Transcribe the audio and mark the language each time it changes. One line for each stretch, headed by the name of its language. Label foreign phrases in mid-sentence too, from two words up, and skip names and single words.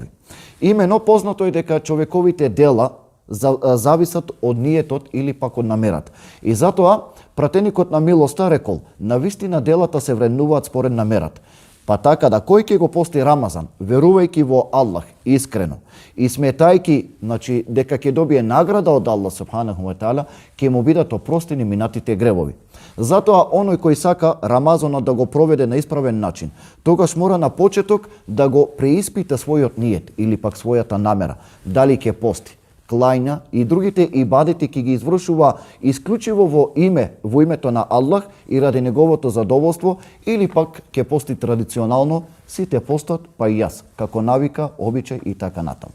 Macedonian: Имено познато е дека човековите дела зависат од ниетот или пак од намерата. И затоа пратеникот на милоста рекол: "Навистина делата се вреднуваат според намерата." Па така да кој ќе го пости Рамазан, верувајќи во Аллах искрено и сметајќи, значи, дека ќе добие награда од Аллах
Arabic: سبحانه وتعالى,
Macedonian: ќе му бидат опростени минатите гревови. Затоа оној кој сака Рамазанот да го проведе на исправен начин, тогаш мора на почеток да го преиспита својот ниет или пак својата намера, дали ќе пости, клања и другите ибадети ќе ги извршува исклучиво во името на Аллах и ради неговото задоволство, или пак ќе пости традиционално, сите постат, па и јас, како навика, обичај и така натаму.